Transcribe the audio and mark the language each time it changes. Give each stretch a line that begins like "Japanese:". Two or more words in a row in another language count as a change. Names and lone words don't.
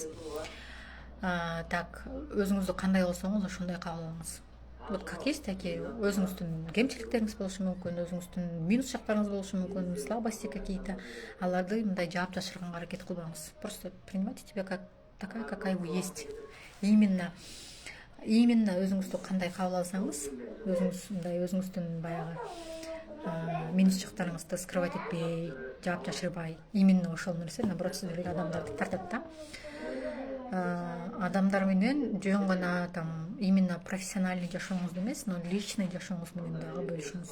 Kyrgyz: Так, өзүңүздү кандай болсоңуз, ошондой кабыл алыңыз.
Russian: Вот как есть такие,
Kyrgyz: өзүңүздүн кемчиликтериңиз болушу мүмкүн, өзүңүздүн минус жактарыңыз болушу мүмкүн,
Russian: слабости какие-то.
Kyrgyz: Аларды мындай жаап жашырганга аракет кылбаңыз.
Russian: Просто принимайте себя как такая, какая вы есть.
Kyrgyz: Именно өзүңүздү кандай кабыл алсаңыз, өзүңүздүн баягы минус жактарыңызды скрывать этпей, жаап жашырбай, именно ошол нерсе наоборот сиздерге адамдарды тартат да. Адамдар менен жөн гана
Russian: там именно профессиональный
Kyrgyz: жашооңузду эмес,
Russian: но личный
Kyrgyz: жашооңуз менен дагы бөлүшүңүз.